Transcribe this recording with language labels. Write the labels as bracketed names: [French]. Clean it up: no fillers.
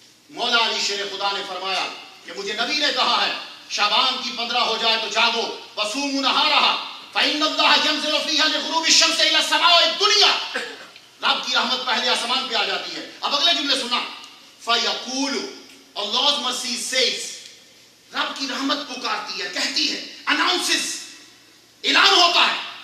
[Urdu] مولا علی شیر خدا نے فرمایا کہ مجھے نبی نے کہا ہے شعبان کی 15 ہو جائے تو جاگو. [Arabic] وصوموا نہارہا فإن اللہ ينزل فیہا لغروب الشمس الی السماء الدنیا. [Urdu] رب کی رحمت پہلے آسمان پہ آ جاتی ہے. اب اگلے جملے سننا. [Arabic] فَيَقُولُ [English] Allah's mercy says. [Urdu] رب کی رحمت پکارتی ہے، کہتی ہے، announces، اعلان ہوتا ہے.